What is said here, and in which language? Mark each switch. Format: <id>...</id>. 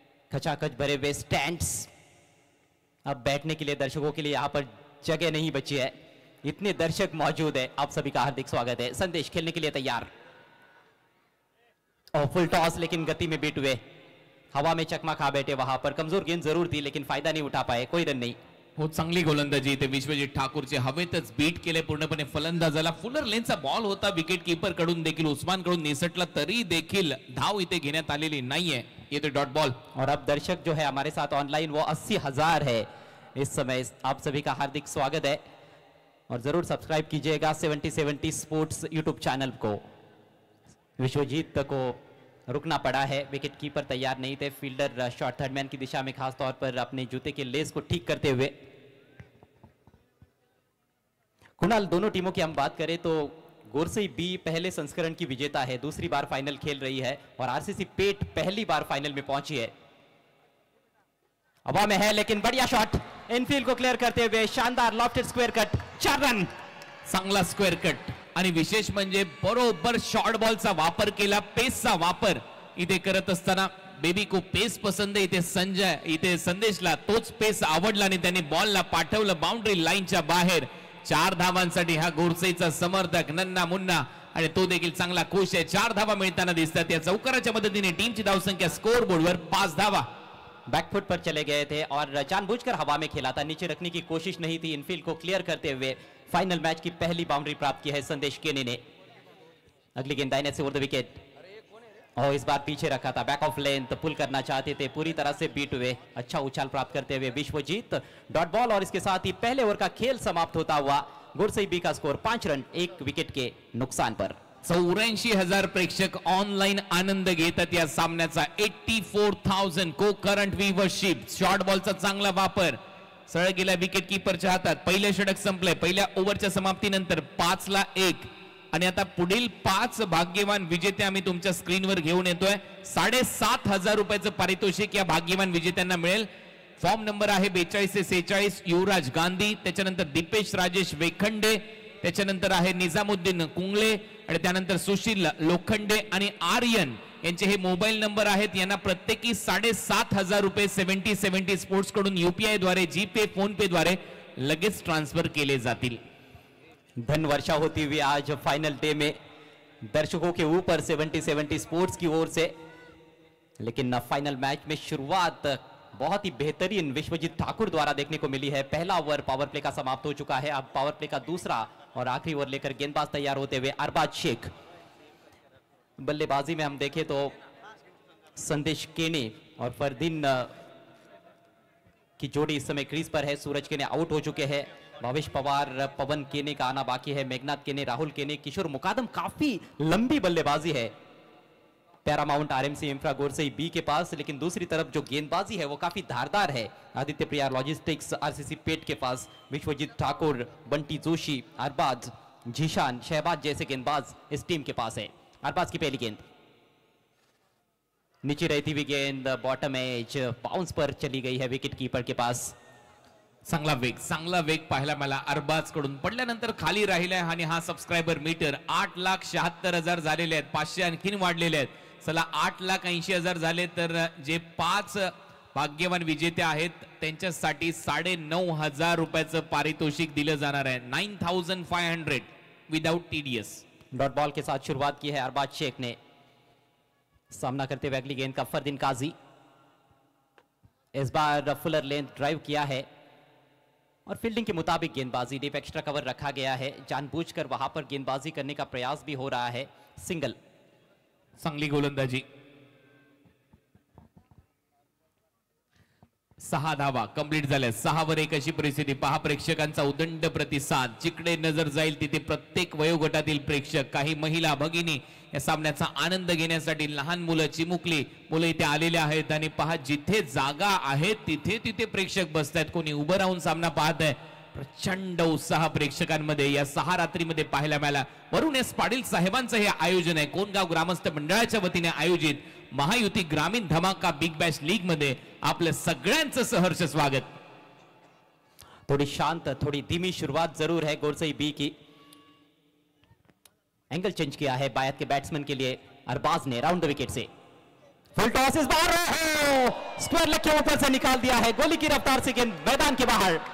<hi>खचाखच भरे हुए स्टैंड्स. अब बैठने के लिए दर्शकों के लिए यहाँ पर जगह नहीं बची है, इतने दर्शक मौजूद है. आप सभी का हार्दिक स्वागत है. संदेश खेलने के लिए तैयार. और फुल टॉस, लेकिन गति में बीट हुए. हवा में चकमा खा बैठे वहां पर. कमजोर गेंद जरूर थी, लेकिन फायदा नहीं उठा पाए. कोई रन नहीं.</hi> <mr>हो चांगली गोलंदाजी इथे विश्वजित ठाकूरचे. हवेतच बीट केले पूर्णपणे फलंदाजाला. फुलर लेनचा बॉल होता विकेट कीपर कडून देखील उस्मान कडून निसटला, तरी देखील धाव इथे घेण्यात आलेली नाहीये. येतो डॉट बॉल.</mr> <hi>और अब दर्शक जो है हमारे साथ ऑनलाइन वो 80,000 है इस समय. आप सभी का हार्दिक स्वागत है और जरूर सब्सक्राइब कीजिएगा 7070 स्पोर्ट्स यूट्यूब चैनल को. विश्वजीत को रुकना पड़ा है, विकेट कीपर तैयार नहीं थे. फील्डर शॉट थर्ड मैन की दिशा में खास तौर पर अपने जूते के लेस को ठीक करते हुए. कुणाल, दोनों टीमों की हम बात करें तो गोरसे बी पहले संस्करण की विजेता है, दूसरी बार फाइनल खेल रही है, और आरसीसी पेट पहली बार फाइनल में पहुंची है. हवा में है, लेकिन बढ़िया शॉट इनफील्ड को क्लियर करते हुए. शानदार लॉफ्टेड स्क्वायर कट. 4 रन.</hi> <mr>चांगला स्क्वेअर कट आणि विशेष म्हणजे बरोबर शॉर्ट बॉलचा वापर केला. पेसचा वापर इथे करत असताना बेबी को पेस पसंत आहे. इथे संदेशला तोच पेस आवडला आणि त्याने बॉलला पाठवलं बाउंड्री लाईनच्या बाहेर. 4 धावांसाठी हा गोरसेचा समर्थक नन्ना मुन्ना, आणि तो देखील चांगला खुश आहे. 4 धावा मिळताना दिसतात. या चौकाराच्या मदतीने टीमची धावसंख्या स्कोर बोर्डवर 5 धावा.</mr> <hi>बैकफुट पर चले गए थे और जानबूझकर हवा में खेला था, नीचे रखने की कोशिश नहीं थी. इनफील्ड को क्लियर करते हुए फाइनल मैच की पहली बाउंड्री प्राप्त की है संदेश केने ने. अगली गेंद दाहिने से ओवर द विकेट. और इस बार पीछे रखा था, बैक ऑफ लेंथ पुल करना चाहते थे, पूरी तरह से बीट हुए। अच्छा उछाल प्राप्त करते हुए विश्वजीत, डॉट बॉल और इसके साथ ही पहले ओवर का खेल समाप्त होता हुआ गुरसई बी का स्कोर 5 रन 1 विकेट के नुकसान पर।</hi> <mr>84,000 प्रेक्षक ऑनलाईन आनंद घेतात या सामन्याचा। 84,000 को करंट व्ह्यूअरशिप, शॉर्ट बॉलचा चांगला वापर, सरळ गेल्या विकेट कीपरच्या हातात। पहिले षटक संपले पहिल्या ओव्हरच्या समाप्तीनंतर 5-1 आणि आता पुढील 5 भाग्यवान विजेते आम्ही तुमच्या स्क्रीनवर घेऊन येतोय। 7,500 रुपयाचं पारितोषिक या भाग्यवान विजेत्यांना मिळेल। फॉर्म नंबर आहे 42 से 46 युवराज गांधी, त्याच्यानंतर दीपेश राजेश वेखंडे, त्याच्यानंतर आहे निजामुद्दीन कुंगळे आणि त्यानंतर सुशील लोखंडे आणि आर्यन यांचे हे मोबाईल नंबर आहेत। यांना प्रत्येकी 7,500 रुपये 7070 स्पोर्ट्स कडून यूपीआय द्वारे, जीपे, फोन पे द्वारे लगेच ट्रांसफर केले जातील।</mr> <hi>धन वर्षा होती हुई आज फाइनल डे में दर्शकों के ऊपर 7070 स्पोर्ट्स की ओर से। लेकिन फाइनल मैच में शुरुआत बहुत ही बेहतरीन विश्वजीत ठाकुर द्वारा देखने को मिली है। पहला ओवर पावर प्ले का समाप्त हो चुका है, अब पावर प्ले का दूसरा और आखिरी ओवर लेकर गेंदबाज तैयार होते हुए अरबाज शेख। बल्लेबाजी में हम देखें तो संदेश केने और फरदीन की जोड़ी इस समय क्रीज पर है। सूरज केने आउट हो चुके हैं, भावेश पवार, पवन केने का आना बाकी है, मेघनाथ केने, राहुल केने, किशोर मुकादम। काफी लंबी बल्लेबाजी है पैरामाउंट आरएमसी इंफ्रा गोरसई बी के पास, लेकिन दूसरी तरफ जो गेंदबाजी है वो काफी धारदार है आदित्य प्रिया लॉजिस्टिक्स आरसीसी पेट के पास। विश्वजीत ठाकुर, बंटी जोशी, अरबाज, जीशान, शहबाज जैसे गेंदबाज इस टीम के पास है। अरबाज की पहली गेंद नीचे रहती हुई गेंद बॉटम एज बाउंस पर चली गई है विकेट कीपर के पास।</hi> <mr>चांगला वेग पाहायला मला अरबाज कडून। पडल्यानंतर खाली राहिलाय आणि हा सबस्क्रायबर मीटर 8,76,000 झालेले आहेत, 500 आणखीन वाढलेले आहेत। चला 8,80,000 झाले तर जे 5 भाग्यवान विजेते आहेत त्यांच्यासाठी 9,500 रुपयाचं पारितोषिक दिलं जाणार आहे।</mr> <en>9,500 without TDS.</en> <hi>डॉट बॉल के साथ शुरुआत की है अरबाज शेख ने, सामना करते हुए अगली गेंद का फरदीन काजी। इस बार फुलर लेंथ ड्राइव किया है और फील्डिंग के मुताबिक गेंदबाजी, डीप एक्स्ट्रा कवर रखा गया है, जानबूझकर वहां पर गेंदबाजी करने का प्रयास भी हो रहा है। सिंगल,</hi> <mr>चांगली गोलंदाजी। 6 धावा कंप्लीट झाल्या। 6 1 अशी परिस्थिती पहा। प्रेक्षकांचा उदंड प्रतिसाद, जिकडे नजर जाईल तिथे प्रत्येक वयोगटातील प्रेक्षक, काही महिला भगिनी या सामन्याचा आनंद घेण्यासाठी, लहान मुलं, चिमुकली मुलं इथे आलेले आहेत। आणि पहा जिथे जागा आहे तिथे तिथे प्रेक्षक बसतायत, कोणी उभं राहून सामना पाहत आहे। प्रचंड उत्साह प्रेक्षकांमध्ये या 6 रात्रीमध्ये पाहायला मिळाला। वरुण एस पाटील साहेबांचं हे आयोजन आहे, कोणगाव ग्रामस्थ मंडळाच्या वतीने आयोजित महायुती ग्रामीण धमाका बिग बॅश लीग मध्ये आपलं सगळ्यांचं सहर्ष स्वागत।</mr> <hi>थोड़ी शांत, थोड़ी धीमी शुरुआत जरूर है गोरसई बी की। एंगल चेंज किया है बायत के बैट्समैन के लिए अरबाज ने राउंड द विकेट से। फुल टॉस इस बार स्क्वायर लेग के ऊपर से निकाल दिया है, गोली की रफ्तार से गेंद मैदान के बाहर।</hi>